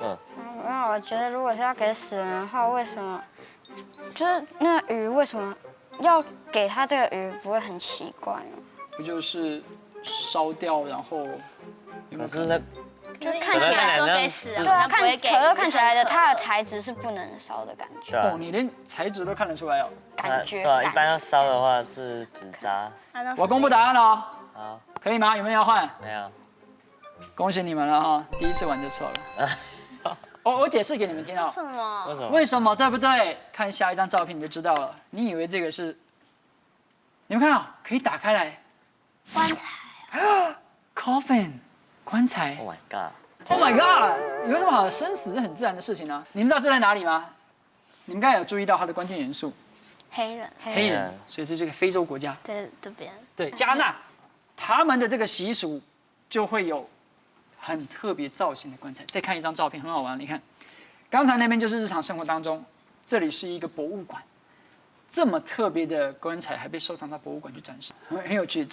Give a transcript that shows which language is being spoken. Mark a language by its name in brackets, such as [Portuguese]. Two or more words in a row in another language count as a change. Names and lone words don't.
[Chinese] 没有，我觉得如果是要给死人的话，为什么就是那个鱼为什么要给他这个魚，不会很奇怪吗？不就是燒掉，然後有沒有可是那就看起來說給死人，对啊，看它不會給。可乐看起来的它的材質是不能燒的感覺，對啊哦，你連材質都看得出來哦。感覺對啊，一般要感燒的話是紙紮。我公布答案了哦，好，可以嗎？有沒有要換？沒有。恭喜你們了哈，第一次玩就錯了。我解釋給你們聽哦。什麼？為什麼？為什麼？對不對？看下一張照片你就知道了。你以為這個是？你們看啊，可以打開來。棺材。 Coffin，棺材。 [English] Oh my god！ Oh my god！ [Chinese] 有什麼好？生死是很自然的事情啊。你們知道這在哪裡嗎？你們剛才有注意到它的關鍵元素？黑人。黑人，所以是這個非洲國家。在這邊。對，加納，他們的這個習俗就會有很特別造型的棺材。再看一張照片，很好玩。你看，剛才那邊就是日常生活當中，這裡是一個博物館，這麼特別的棺材還被收藏到博物館去展示，很有趣。